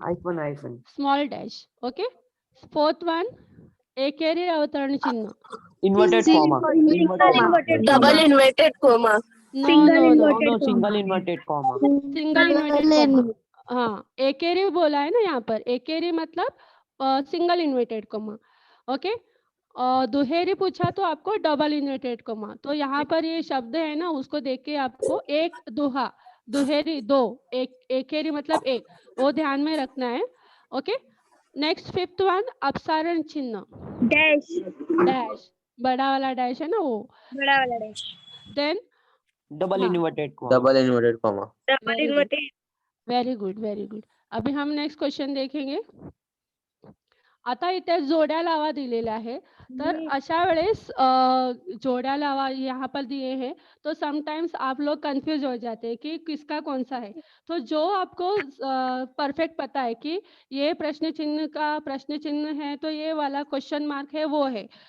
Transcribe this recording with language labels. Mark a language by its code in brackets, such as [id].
[en] Hyphen. Small dash. Okay. Fourth one एकेरी अवतरण चिन्ह. Inverted comma. Double inverted comma. No, single inverted comma. Single inverted comma. [hi] हाँ, एकेरी बोला है ना यहाँ पर. एकेरी मतलब सिंगल इन्वर्टेड कॉमा. ओके. दुहेरी पूछा तो आपको डबल इन्वर्टेड कॉमा. तो यहाँ पर ये शब्द है ना, उसको देख के आपको एक दुहा, दुहेरी दो, एकेरी मतलब एक, वो ध्यान में रखना है. ओके. [en] Next fifth one अपसारण चिन्ह. Dash. [hi] डैश, बड़ा वाला डैश है ना वो. बड़ा वाला डैश. [en] then double [hi] हाँ. [en] Inverted comma. [hi] Very good, very good. अभी हम नेक्स्ट क्वेश्चन देखेंगे. [mr] आता इथे जोड्या लावा दिलेल्या आहे. तर अशा वेळेस जोड्या लावा [hi] यहाँ पर दिए हैं, तो समटाइम्स आप लोग कंफ्यूज हो जाते हैं कि किसका कौन सा है। तो जो आपको परफेक्ट पता है कि ये प्रश्न चिन्ह का प्रश्न चिन्ह है, तो ये वाला क्वेश्चन मार्क है वो है।